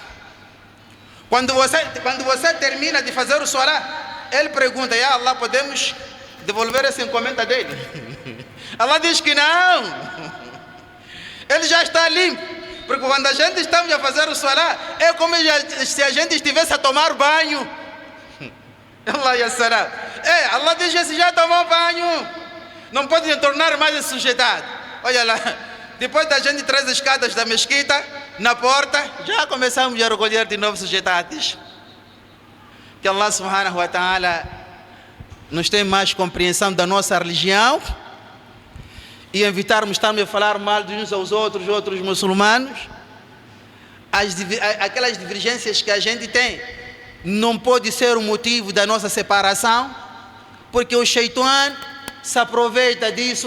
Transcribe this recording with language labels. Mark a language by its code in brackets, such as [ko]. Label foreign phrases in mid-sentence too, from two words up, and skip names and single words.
[pt] Quando você termina de fazer o salat, ele pergunta: [ar] يا الله, [pt] podemos devolver essa encomenda dele? Allah diz que não. Ele já está limpo. Porque quando a gente estamos a fazer o salat, é como se a gente estivesse a tomar banho. [ar] الله يا سلام. [pt] Allah diz que já tomou banho, não pode tornar mais ensujetado. Olha lá, depois da gente traz as escadas da mesquita, na porta, já começamos a recolher de novo sujetados. Que Allah [ar] سبحانه وتعالى [pt] nos tenha mais compreensão da nossa religião e evitarmos estarmos a falar mal de uns aos outros muçulmanos. Aquelas divergências que a gente tem não pode ser o motivo da nossa separação, porque o Shaitan se aproveita disso.